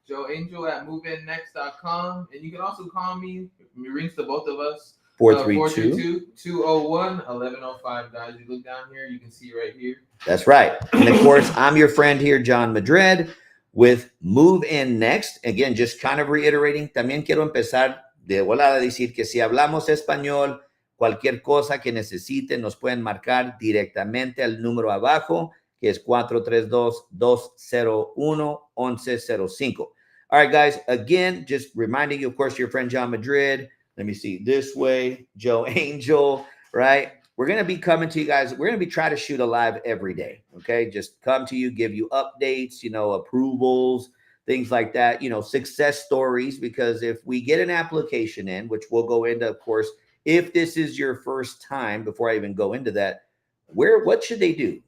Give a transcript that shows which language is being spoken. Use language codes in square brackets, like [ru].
[en] joeangel@moveinnext.com. And you can also call me. It rings to both of us. 432-201-1105. Guys. You look down here, you can see right here. That's right. And of course, I'm your friend here, John Madrid, with Move In Next. Again, just kind of reiterating, [es] también quiero empezar de volada a decir que si hablamos español, cualquier cosa que necesiten, nos pueden marcar directamente al número abajo, que es 432-201-1105. [en] All right, guys, again, just reminding you, of course, your friend John Madrid. Let me see, this way, Joe Angel, right? We're going to be coming to you guys. We're going to be trying to shoot a live every day, okay? Just come to you, give you updates, approvals, things like that, success stories, because if we get an application in, which we'll go into, of course, if this is your first time, before I even go into that, what should they do?